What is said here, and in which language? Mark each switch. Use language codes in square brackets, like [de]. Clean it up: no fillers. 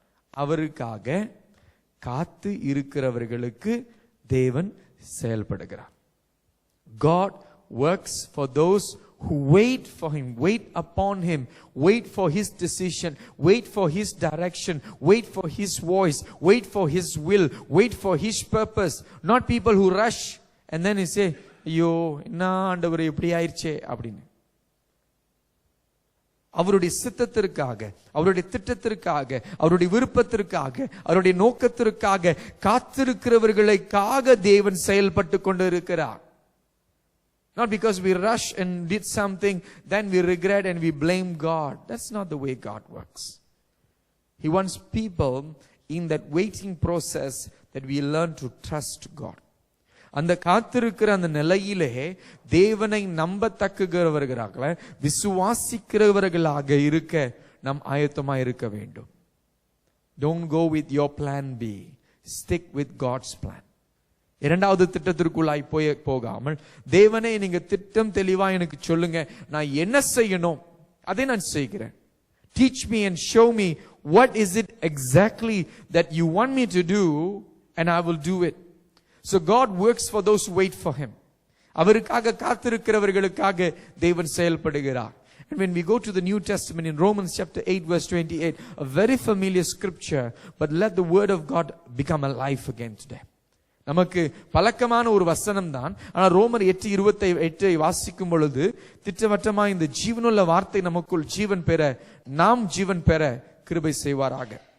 [ta] அவருக்காக காத்து இருக்கிறவர்களுக்கு தேவன் செயல்படுகிறார். [en] God works for those who wait for him, wait upon him, wait for his decision, wait for his direction, wait for his voice, wait for his will, wait for his purpose. Not people who rush and then he say, [ta] ஐயோ என்ன ஆண்டவரே இப்படி ஆயிடுச்சே அப்படின்னு. அவருடைய சித்தத்திற்காக, அவருடைய திட்டத்திற்காக, அவருடைய விருப்பத்திற்காக, அவருடைய நோக்கத்திற்காக காத்திருக்கிறவர்களுக்காக தேவன் செயல்பட்டு கொண்டு இருக்கிறார். [en] Not because we rush and did something, then we regret and we blame God. That's not the way God works. He wants people in that waiting process that we learn to trust God. [ta] அந்த காத்திருக்கிற அந்த நிலையிலே தேவனை நம்பத்தக்குகிறவர்களாக, விசுவாசிக்கிறவர்களாக இருக்க நாம் ஆயத்தமா இருக்க வேண்டும். [en] Don't go with your plan B. Stick with God's plan. [ta] இரண்டாவது திட்டத்திற்குள்ளாய் போகாமல், தேவனே நீங்க திட்டம் தெளிவா எனக்கு சொல்லுங்க, நான் என்ன செய்யணும் அதை நான் செய்கிறேன். [en] Teach me and show me what is it exactly that you want me to do and I will do it. So God works for those who wait for him. [ta] அவருக்காக காத்திருக்கிறவர்களுக்காக தேவன் செயல்படுகிறார். [en] And when we go to the New Testament in Romans chapter 8 verse 28, a very familiar scripture, but let the word of God become alive again today. [ta] நமக்கு பழக்கமான ஒரு வசனம் தான். ஆனால் ரோமர் 8:28 வாசிக்கும் பொழுது திட்டவட்டமா இந்த ஜீவனுள்ள வார்த்தை நமக்குள் ஜீவன் பெற, நாம் ஜீவன் பெற கிருபை செய்வாராக.